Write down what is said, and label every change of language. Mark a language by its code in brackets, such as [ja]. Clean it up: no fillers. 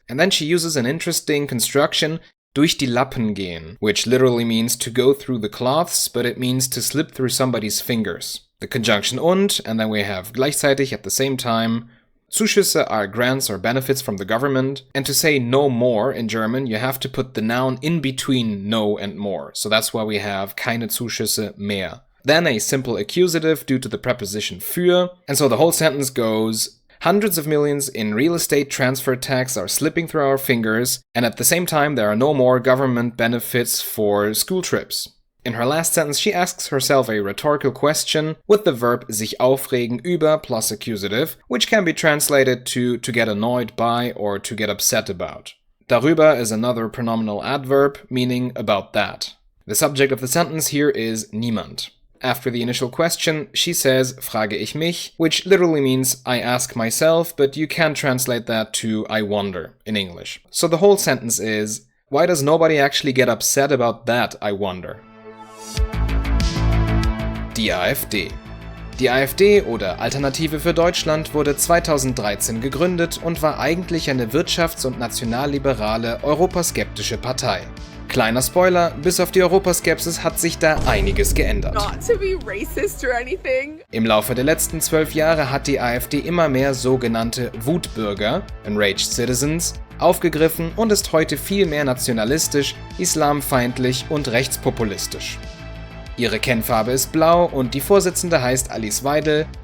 [en] And then she uses an interesting construction, durch die Lappen gehen, which literally means to go through the cloths, but it means to slip through somebody's fingers. The conjunction und, and then we have gleichzeitig at the same time. Zuschüsse are grants or benefits from the government, and to say no more in German, you have to put the noun in between no and more. So that's why we have keine Zuschüsse mehr. Then a simple accusative due to the preposition für, and so the whole sentence goes, hundreds of millions in real estate transfer tax are slipping through our fingers, and at the same time there are no more government benefits for school trips. In her last sentence, she asks herself a rhetorical question with the verb sich aufregen über plus accusative, which can be translated to get annoyed by or to get upset about. Darüber is another pronominal adverb, meaning about that. The subject of the sentence here is niemand. After the initial question, she says, frage ich mich, which literally means I ask myself, but you can translate that to I wonder in English. So the whole sentence is, why does nobody actually get upset about that, I wonder? [de] Die AfD. Die AfD oder Alternative für Deutschland wurde 2013 gegründet und war eigentlich eine wirtschafts- und nationalliberale, europaskeptische Partei. Kleiner Spoiler, bis auf die Europaskepsis hat sich da einiges geändert. [en] Not to be racist or anything. [de] Im Laufe der letzten 12 Jahre hat die AfD immer mehr sogenannte Wutbürger, Enraged Citizens, aufgegriffen und ist heute viel mehr nationalistisch, islamfeindlich und rechtspopulistisch. Ihre Kennfarbe ist blau und die Vorsitzende heißt Alice Weidel.